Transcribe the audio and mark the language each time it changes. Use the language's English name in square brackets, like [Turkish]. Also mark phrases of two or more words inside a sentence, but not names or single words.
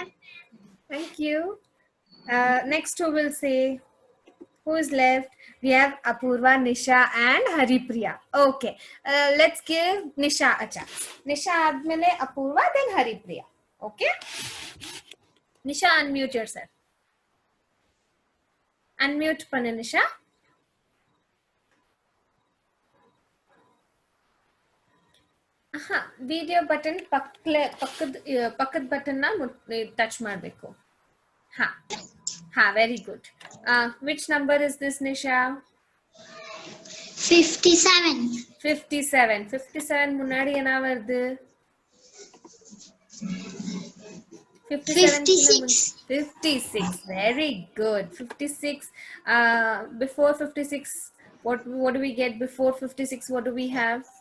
[English] thank you next who will say who is left we have Apurva Nisha and Haripriya okay let's give Nisha a chance Nisha admele Apurva then Haripriya okay Nisha unmute yourself [Tamil] அன்மியூட் பண்ணே [Kannada] Nisha ವಿಡಿಯೋ ಬಟನ್ ಪಕ್ಕದ ಬಟನ್ ನ ಟಚ್ ಮಾಡಬೇಕು ಹಾ [English] very good which number is this [Kannada] ನಿಶಾ 57. [Tamil] 57 முன்னாடி என்ன வருது? 56. 56. [English] Very good. 56. Before 56, what do we get before 56? What do we have?